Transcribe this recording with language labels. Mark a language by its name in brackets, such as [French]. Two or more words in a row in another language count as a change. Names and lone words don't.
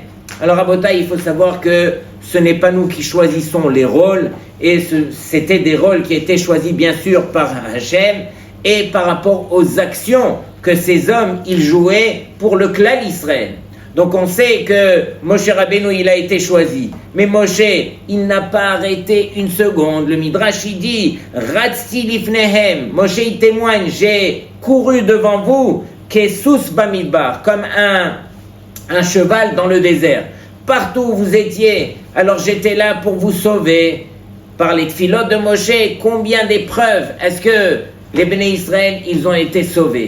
[French] Alors à Botaï, il faut savoir que ce n'est pas nous qui choisissons les rôles, et c'était des rôles qui étaient choisis bien sûr par Hachem, et par rapport aux actions que ces hommes, ils jouaient pour le clan Israël. Donc on sait que Moshe Rabbeinu, il a été choisi. Mais Moshe, il n'a pas arrêté une seconde. Le Midrash, il dit, [Hebrew] רצתי לפניהם. [French] Moshe, il témoigne, j'ai couru devant vous, [Hebrew] כסוס במדבר, [French] comme un cheval dans le désert. Partout où vous étiez, alors j'étais là pour vous sauver. Par les tfilotes de Moshe, combien d'épreuves est-ce que les Béné Israël, ils ont été sauvés?